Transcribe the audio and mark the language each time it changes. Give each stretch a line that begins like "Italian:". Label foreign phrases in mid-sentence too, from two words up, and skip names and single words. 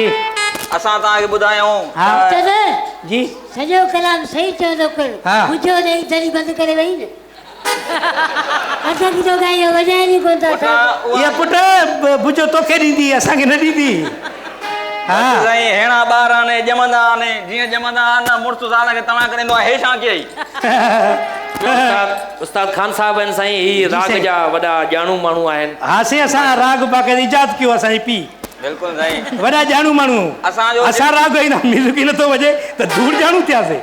Sindhi: असां तव्हांखे ॿुधायूं हा उस्ताद जी सॼो कलाम सही चवंदो कर हा। मुंहिंजो ॾेई दरी बंदि करे वई न असांखे तो गायो वॼाइण ई कोन था अचनि। ये पुट बुझो तोखे ॾींदी असांखे न ॾींदी। हा साईं हेणा ॿार आने ॼमंदा आने जीअं ॼमंदा आहिनि मुड़ुसु साल खे तव्हां करे हे छा कयई। उस्ताद खान साहब आहिनि साईं, ही राग जा वॾा ॼाणू माण्हू आहिनि। हा से असां राग बाक़ाइदा इजाद कयो असांजी पी बिल्कुलु साईं वॾा ॼाणू माण्हू। असां राग ई न म्यूज़िक ई नथो वॼे त दूर ॼाणू थियासीं।